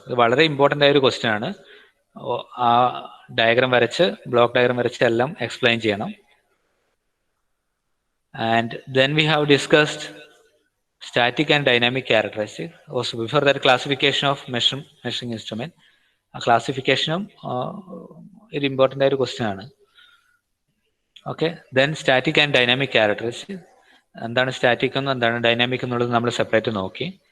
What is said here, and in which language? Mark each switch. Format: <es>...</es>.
<ml>ഇത് വളരെ ഇമ്പോർട്ടൻ്റ് ആയ ഒരു ക്വസ്റ്റ്യൻ ആണ്. ആ ഡയഗ്രാം വരച്ച്, ബ്ലോക്ക് ഡയഗ്രാം വരച്ച് എല്ലാം എക്സ്പ്ലെയിൻ ചെയ്യണം.</ml> <en>And then we have discussed static and dynamic characteristics. Also before that, classification of measuring instrument.</en> <ml>A classification ഒരു ഇമ്പോർട്ടൻ്റ് ആയ ഒരു ക്വസ്റ്റ്യൻ ആണ്. Okay,</ml> <en>Then static and dynamic characteristics.</en> <ml>എന്താണ് സ്റ്റാറ്റിക് എന്നും എന്താണ് ഡൈനാമിക് എന്നുള്ളത് നമ്മൾ സെപ്പറേറ്റ് നോക്കി.</ml>